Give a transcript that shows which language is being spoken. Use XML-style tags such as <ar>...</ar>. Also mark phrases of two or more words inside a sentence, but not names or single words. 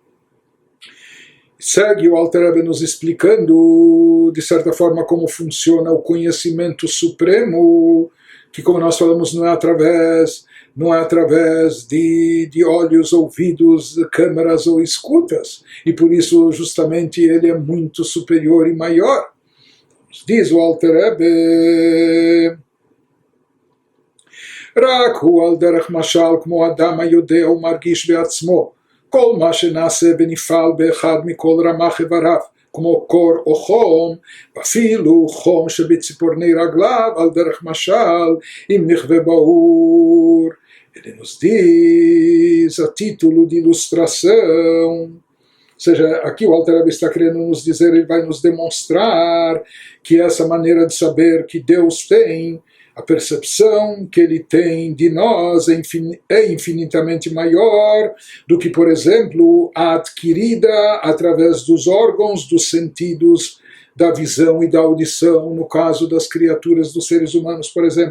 <pt>Segue o Alter Rebbe nos explicando, de certa forma, como funciona o conhecimento supremo, que, como nós falamos, não é através de olhos, ouvidos, câmeras ou escutas, e por isso justamente ele é muito superior e maior. Diz o Alter Rebbe:</pt> <he>רק הוא על דרך משל כמו אדם היודע ומרגיש בעצמו כל מה שנעשה ונפעל באחד מכל רמ"ח איבריו כמו קור או חום, ואפילו חום שבציפורני רגליו על דרך משל עם נכווה באור.</he> <pt>Ele nos diz a título de ilustração, ou seja, aqui o Alter Rebbe está querendo nos dizer, ele vai nos demonstrar que essa maneira de saber que Deus tem, a percepção que ele tem de nós é infinitamente maior do que, por exemplo, a adquirida através dos órgãos, dos sentidos, da visão e da audição, no caso das criaturas, dos seres humanos, por exemplo.</pt>